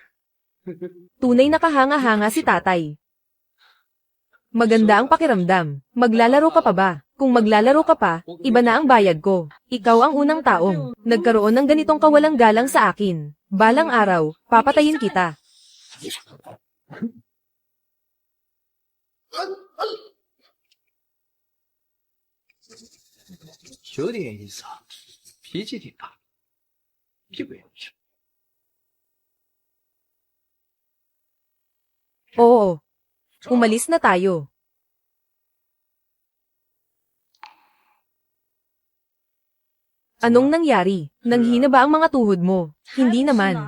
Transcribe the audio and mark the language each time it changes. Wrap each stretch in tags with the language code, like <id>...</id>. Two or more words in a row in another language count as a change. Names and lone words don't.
<tl>Tunay na kahanga-hanga si tatay. Maganda ang pakiramdam. Maglalaro ka pa ba? Kung maglalaro ka pa, iba na ang bayad ko. Ikaw ang unang taong nagkaroon ng ganitong kawalang galang sa akin. Balang araw, papatayin kita.</tl> <zh>有点意思啊，脾气挺大，屁股也不是。</zh> <tl>Oo. Umalis na tayo. Anong nangyari? Nanghina ba ang mga tuhod mo? Hindi naman.</tl>